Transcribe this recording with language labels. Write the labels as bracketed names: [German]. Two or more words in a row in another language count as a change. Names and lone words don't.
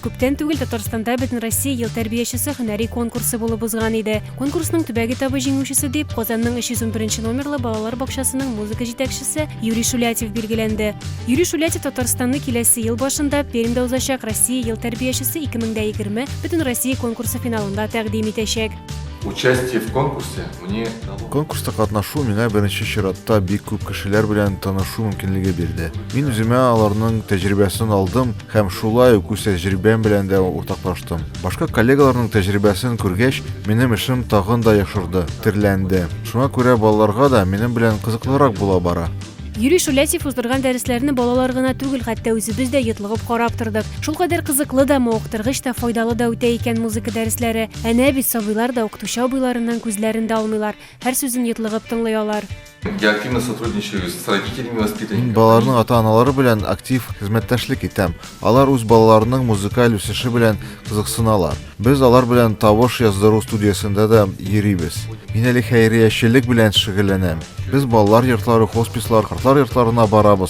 [Tatar] Күптән түгел Татарстанда бөтен Россия ел тәрбиячесе һөнәри конкурсы булып узган иде. Конкурсның төбәк этабы җиңүчесе дип Казанның 301 номерлы балалар бакчасының музыка җитәкчесе Юрий Шулятьев билгеләнде. Юрий Шулятьев Татарстанны киләсе ел башында Пермьдә узачак Россия ел тәрбиячесе 2020 бөтен Россия конкурсы финалында тәкъдим итәчәк. [Russian] Участие в конкурсе мне дало. [Tatar] Конкурста катнашу миңа беренче чиратта бик күп кешеләр белән танышу мөмкинлеге бирде. Мин үземә аларның тәҗрибәсен алдым һәм шулай ук үз тәҗрибәм белән дә уртаклаштым. Башка коллегаларның тәҗрибәсен күргәч, минем эшем тагын да яхшырды, тирләнде. Шуңа күрә балаларга да минем белән кызыклырак була бара. Юрий Шулятьев уздырган дәресләрне балалар гына түгел, хәтта үзебез дә йотлыгып карап тордык. Шулкадәр кызыклы да, мавыктыргыч та, файдалы да үтә икән музыка дәресләре. Әнә бит сабыйлар да укытучы абыйларыннан күзләрен дә алмыйлар. Һәр сүзен йотлыгып тыңлый алар. [Russian] Я активно сотрудничаю с родителями, воспитанниками. [Tatar] Балаларның ата-аналары белән актив хезмәттәшлек итәм. Алар үз балаларының музыкаль үсеше белән кызыксыналар. Без алар белән тавыш яздыру студиясендә дә йөрибез. Мин әле хәйриячелек белән шөгыльләнәм. Без балалар йортлары, хоспислар, картлар йортларына барабыз.